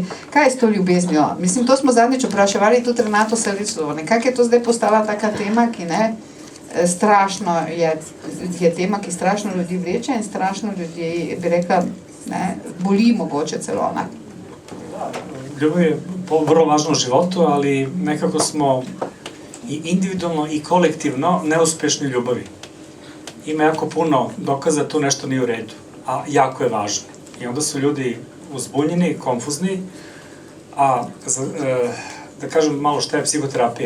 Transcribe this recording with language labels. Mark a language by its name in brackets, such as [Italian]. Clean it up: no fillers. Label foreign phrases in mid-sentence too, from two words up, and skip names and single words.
[Slovenian] Kaj je s to ljubeznijo? Mislim, to smo zadnjič vpraševali tudi Renato Salicovo, nekako je to zdaj postala taka tema, ki ne, strašno je tema, ki strašno ljudi vleče in strašno ljudi, bi rekla, ne, boli mogoče celo, ne. [Serbian] Ljubav je vrlo važno u životu, ali nekako smo i individualno i kolektivno neuspešni u ljubavi. Ima jako puno dokaza da tu nešto nije u redu, a jako je važno. I onda su ljudi uzbunjeni, konfuzni, a da kažem malo šta je psihoterapija.